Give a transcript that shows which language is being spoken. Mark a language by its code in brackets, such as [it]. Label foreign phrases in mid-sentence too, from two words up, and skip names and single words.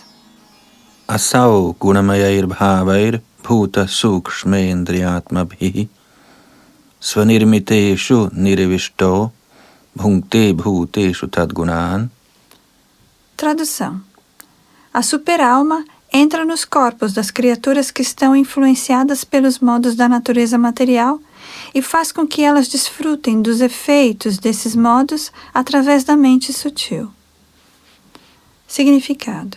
[sa] असौ गुणमयैर् भावैर् भूत सूक्ष्मेन्द्रियात्मभिः स्वनिर्मितेषु निर्विष्टो भुङ्क्ते भूतेषु तद्गुणान्. [pt] Tradução. A super-alma entra nos corpos das criaturas que estão influenciadas pelos modos da natureza material e faz com que elas desfrutem dos efeitos desses modos através da mente sutil.